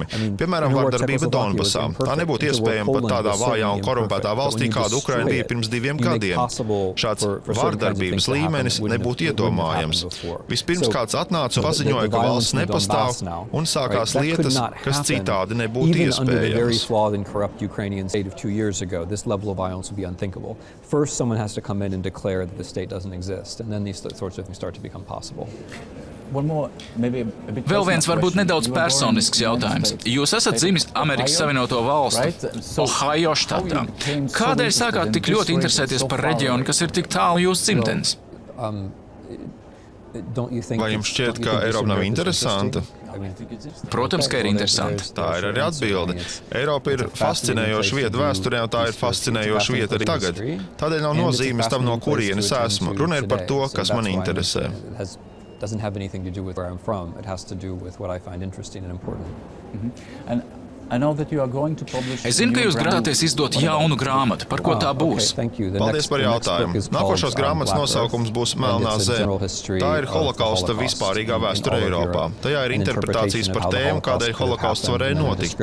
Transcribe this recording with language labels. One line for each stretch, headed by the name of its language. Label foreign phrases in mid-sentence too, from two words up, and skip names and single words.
Latvian: Piemēram, vardarbība Donbasā. Tā nebūtu iespējama pat tādā vājā un korumpētā valstī, kāda Ukraina bija pirms 2 gadiem. Šāds vārdarbības līmenis nebūtu iedomājams. Vispirms kāds atnāca un paziņoja, ka valsts nepastāv, un sākās lietas, kas citādi nebūtu iespējamas.
English: First, someone has to come in and declare that the state doesn't exist, and then these sorts of things start to become possible.
Latvian: Vēl viens varbūt nedaudz personisks jautājums. Jūs esat dzimis Amerikas Savienoto Valstu, Ohio štatā. Kādēļ sākāt tik ļoti interesēties par reģionu, kas ir tik tālu jūsu dzimtenes? Vai jums šķiet, ka Eiropa nav interesanta? Protams, ka ir interesanti. Tā ir arī atbilde. Eiropa ir fascinējoša vieta vēsturē, un tā ir fascinējoša vieta arī tagad. Tādēļ nav nozīmes tam, no kurienes esmu. Runa ir par to, kas man interesē.
English: Doesn't have anything to do with where I'm from. It has to do with what I find interesting and important.
Latvian: Es zinu, ka jūs grasāties izdot jaunu grāmatu. Par ko tā būs? Paldies par jautājumu. Nākošās grāmatas nosaukums būs Melnā zeme. Tā ir holokausta vispārīgā vēsture Eiropā. Tajā ir interpretācijas par tēmu, kādēļ holokausts varēja notikt.